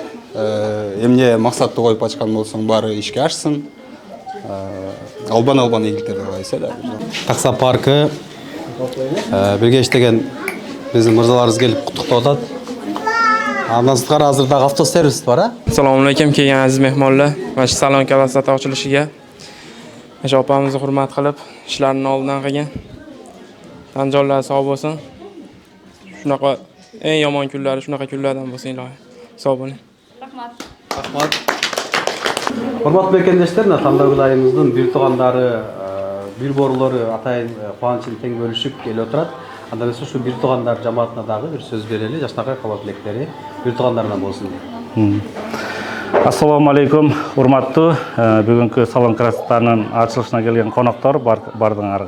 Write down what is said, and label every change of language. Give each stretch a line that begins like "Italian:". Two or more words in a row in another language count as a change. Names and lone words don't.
Kyrgyz: Эмне максатты коюп ачкан болсоң, баары ишке ашсын. Албан ийгиликтерди каалайбыз да. Таксопаркы бирге иштеген биздин мырзаларыбыз келип куттуктап атат. Андан сырткары азыр дагы автосервис бар, а?
Uzbek: Assalomu alaykum, kelgan aziz mehmonlar. Mana shu
Russian: salon krasota
Uzbek: ochilishiga Asha opamizni hurmat qilib, ishlarini oldidan qilgan. Tan jonlari sog' bo'lsin. Shunaqa eng yomon kunlari shunaqa kunlardan bo'lsin ilohi. Sog' bo'ling. Rahmat. Rahmat.
Kyrgyz: Урматтуу мекендештер, Тандагүл айымыздын бир туугандары, бир борлору атайын кубанычын тең бөлүшүп келип отурат. Андан соң ушу бир туугандар жамаатына дагы бир сөз берели, жашнакай калуу тилектери бир туугандарынан болсун. Ассаламу алейкум, урматтуу бүгүнкү
Russian: салон красотанын
Kyrgyz: ачылышына келген коноктор бардыңарга.